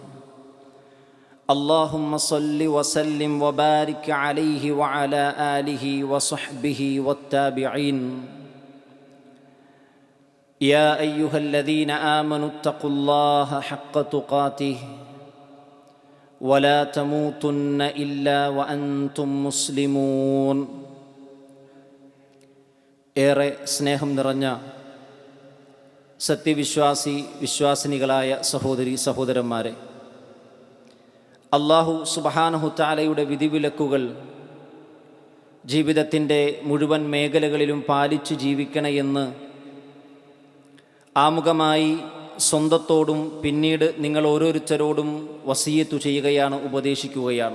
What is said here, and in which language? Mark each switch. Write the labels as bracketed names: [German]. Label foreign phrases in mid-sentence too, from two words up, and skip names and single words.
[Arabic] اللهم صل وسلم وبارك عليه وعلى آله وصحبه والتابعين. يا أيها الذين آمنوا اتقوا الله حق تقاته ولا تموتن إلا وأنتم مسلمون. [Malayalam] ഏറെ സ്നേഹം നിറഞ്ഞ വിശ്വാസിനികളായ സഹോദരി സഹോദരന്മാരെ, [Arabic] الله سبحانه [Malayalam] തആലയുടെ വിധിവിലക്കുകൾ ജീവിതത്തിൻ്റെ മുഴുവൻ മേഖലകളിലും പാലിച്ചു ജീവിക്കണമെന്ന് ആമുഖമായി സ്വന്തത്തോടും പിന്നീട് നിങ്ങൾ ഓരോരുത്തരോടും വസിയത്ത് ചെയ്യുകയാണ്, ഉപദേശിക്കുകയാണ്.